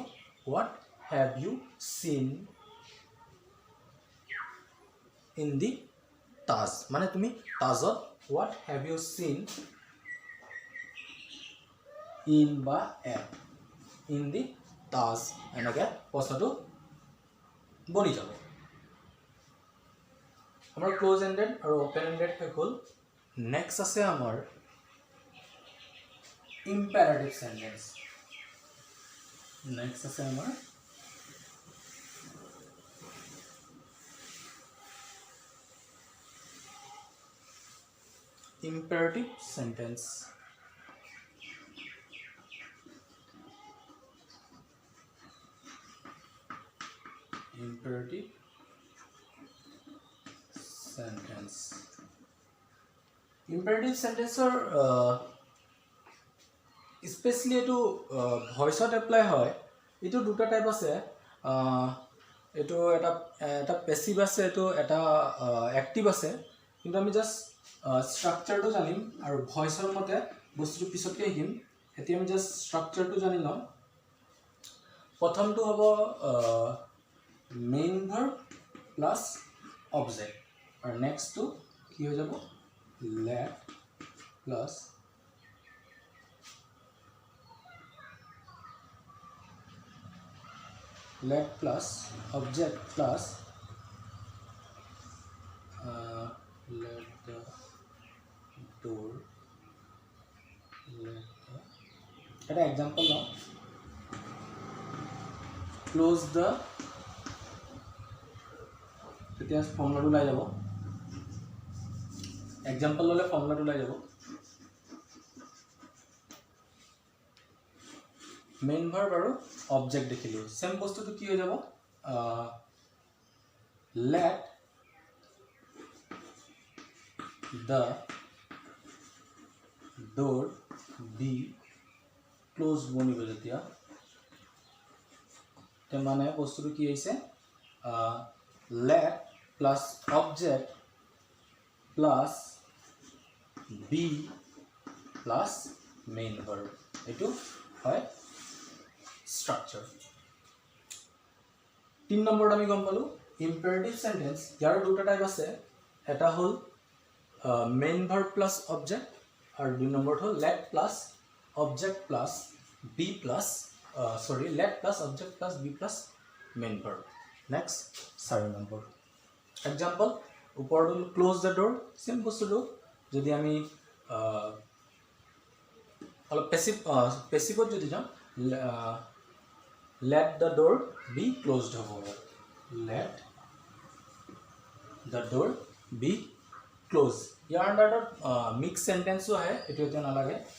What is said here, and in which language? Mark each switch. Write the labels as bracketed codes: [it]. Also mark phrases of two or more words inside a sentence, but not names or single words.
[en] What have you seen in the Taj, [as] মানে তুমি তাজত [en] What have you seen in বা at in the Taj, [as] এনেকৈ প্ৰশ্নটো বনি যাব। আমাৰ [en] close ended [as] আৰু [en] open ended [as] শেষ হ'ল। নেক্সট আছে আমাৰ [en] imperative sentence. [as] নেক্সট আছে আমাৰ [en] imperative sentence. Imperative sentence. Imperative sentence [as] স্পেচিয়েলি এইটো ভইচত এপ্লাই হয়। এইটো দুটা টাইপ আছে, এইটো এটা পেচিভ আছে, এইটো এটা এক্টিভ আছে। কিন্তু আমি জাষ্ট ষ্ট্ৰাকচাৰটো জানিম আৰু ভইচৰ মতে বস্তুটো পিছতকৈ শিকিম। এতিয়া আমি জাষ্ট ষ্ট্ৰাকচাৰটো জানি লওঁ। প্ৰথমটো হ'ব [en] main verb plus object, [as] আৰু নেক্সটটো কি হৈ যাব [en] let plus object plus let the door, [as] এটা এক্সাম্পল লওঁ, [en] close the, [as] তেতিয়া ফৰ্মুলাটো ওলাই যাব। এক্সাম্পল ল'লে ফৰ্মুলাটো ওলাই যাব। [en] main verb [as] আৰু অবজেক্ট দেখিলোঁ, চেম বস্তুটো কি হৈ যাব [en] let the door be closed [as] বনিব যেতিয়া, মানে বস্তুটো কি হৈছে [en] let plus object plus be plus main verb, [as] এইটো হয় structure. 3 নম্বৰত আমি গম পালোঁ [en] imperative sentence. [as] ইয়াৰ দুটা টাইপ আছে, এটা হ'ল [en] main verb plus object, [as] আৰু 2 নম্বৰত হ'ল [en] let plus object plus be plus let plus object plus be plus main verb. [as] নেক্সট 4 নম্বৰ এক্সাম্পল, ওপৰটো [en] close the door, [as] চেম বস্তুটো যদি আমি অলপ পেচিভত যদি যাওঁ [en] let the door be closed [as] হ'ব, [en] let the door be closed। [as] ইয়াৰ আণ্ডাৰত মিক্স চেণ্টেন্সো আহে, এইটো এতিয়া নালাগে।